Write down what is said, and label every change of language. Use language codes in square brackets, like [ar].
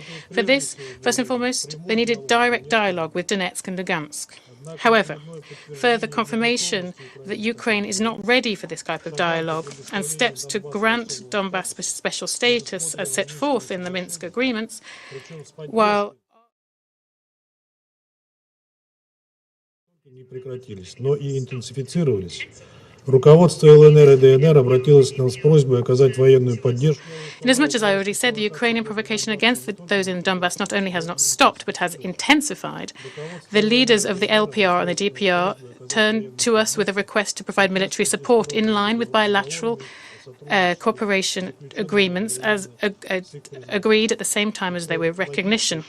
[en] For this, first and foremost, they needed direct dialogue with Donetsk and Lugansk. However, further confirmation that Ukraine is not ready for this type of dialogue and steps to grant Donbass special status as set forth in the Minsk agreements, while [ru] не прекратились, но и интенсифицировались. Руководство ЛНР и ДНР обратилось к нам с просьбой оказать военную поддержку. [en] Inasmuch as I already said, the Ukrainian provocation against those in Donbass not only has not stopped, but has intensified, the leaders of the LPR and the DPR turned to us with a request to provide military support in line with bilateral cooperation agreements as agreed at the same time as they were recognition.